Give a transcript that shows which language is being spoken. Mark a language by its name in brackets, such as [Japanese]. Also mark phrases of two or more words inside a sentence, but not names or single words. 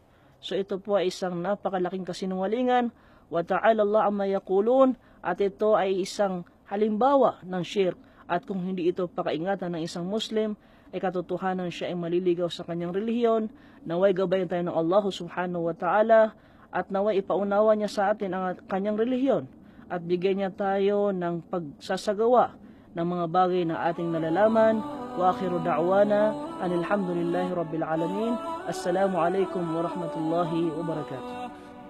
[Filipino] So ito po ay isang napakalaking kasinungalingan, [Arabic] وتعالى الله عما يقولون, [Filipino] at ito ay isang halimbawa ng shirk. At kung hindi ito pakaingatan ng isang Muslim, ay katotohanan siya ay maliligaw sa kanyang relihiyon. Naway gabayan tayo ng [Arabic] الله سبحانه وتعالى [Filipino] at naway ipaunawa niya sa atin ang kanyang relihiyon at bigyan niya tayo ng pagsasagawa ng mga bagay na ating nalalaman. [Arabic] وآخر دعوانا أن الحمد لله رب العالمين. السلام عليكم ورحمة الله وبركاته.